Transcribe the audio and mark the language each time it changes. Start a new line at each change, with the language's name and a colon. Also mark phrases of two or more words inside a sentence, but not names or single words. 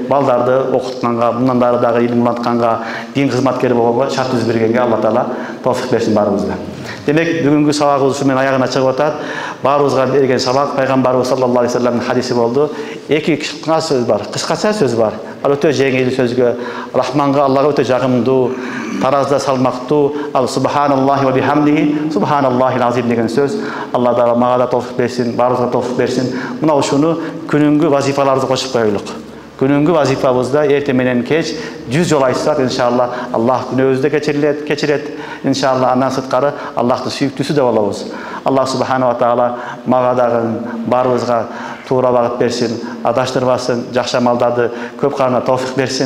Kyrgyz: Балдарды окутканга, мындан дары дагы илим улантканга, дин кызматкери болгонго, шарт түзүп бергенге Алла Таала товфик берсин баарыбызга. Демек, бүгүнкү сабагыбыз ушу менен аягына чыгып атат. Баарыбызга берген сабак пайгамбарыбыз
Arabic: صلى الله عليه وسلم
Kyrgyz: хадиси болду. Эки кыска сөз бар, кыскача сөз бар. Ал өтө жеңил сөзгө, Рахманга, Аллага өтө жагымдуу, таразда салмактуу, ал
Arabic: سبحان الله وبحمده سبحان الله العظيم
Kyrgyz: деген сөз. Алла Таала мага да товфик берсин, баарыбызга товфик берсин. Мына ушуну күнүнгү вазифаларыбызга кошуп коелук. Күнүнгү вазифабызда эртең менен кеч 100 жол айтсак, иншалла Аллах күнөөбүздү кечирет. Иншалла андан сырткары Аллахтын сүйүктүүсү да болобуз. Аллах
Arabic: سبحانه وتعالى
Kyrgyz: мага дагы баарыбызга туура багыт берсин, адаштырбасын, жакшы амалдарды көп кылганга товфик берсин.